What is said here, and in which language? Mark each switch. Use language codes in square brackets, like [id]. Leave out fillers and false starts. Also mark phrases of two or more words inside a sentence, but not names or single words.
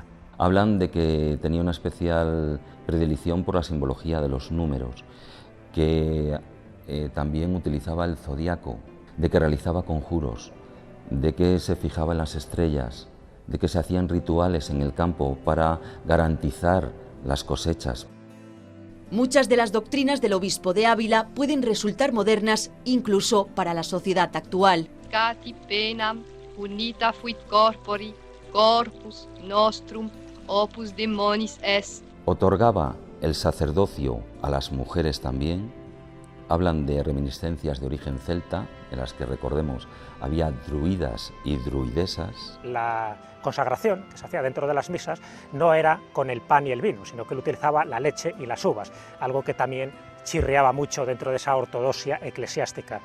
[es] Hablan de que tenía una especial predilección por la simbología de los números, que también utilizaba el zodiaco, de que realizaba conjuros, de que se fijaba en las estrellas, de que se hacían rituales en el campo para garantizar las cosechas. Muchas de las doctrinas del obispo de Ávila pueden resultar modernas incluso para la sociedad actual. [la] Cati penam unita fuit corpori, corpus nostrum opus demonis est. [es] Otorgaba el sacerdocio a las mujeres también. Hablan de reminiscencias de origen celta, en las que, recordemos, había druidas y druidesas. La consagración que se hacía dentro de las misas no era con el pan y el vino, sino que él utilizaba la leche y las uvas, algo que también chirriaba mucho dentro de esa ortodoxia eclesiástica.